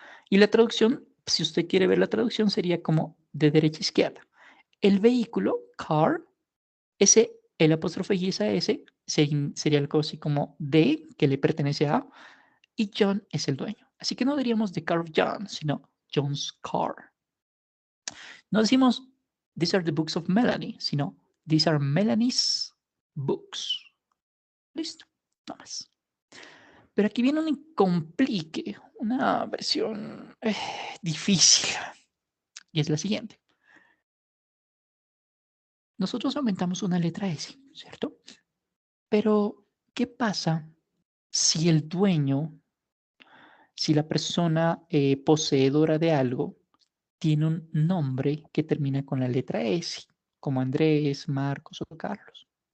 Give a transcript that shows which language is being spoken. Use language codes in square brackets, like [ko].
[es] Y la traducción, si usted quiere ver la traducción, sería como de derecha a izquierda. El vehículo, car, el apóstrofe y esa S sería algo así como de, que le pertenece a, y John es el dueño. Así que no diríamos [en] The Car of John, [es] sino [en] John's Car. [es] No decimos [en] These are the books of Melanie, [es] sino [en] These are Melanie's books. [es] Listo, no más. Pero aquí viene un complique, una versión difícil, y es la siguiente. Nosotros aumentamos una letra S, ¿cierto? Pero, ¿qué pasa si el dueño, si la persona poseedora de algo tiene un nombre que termina con la letra S, como Andrés, Marcos o Carlos?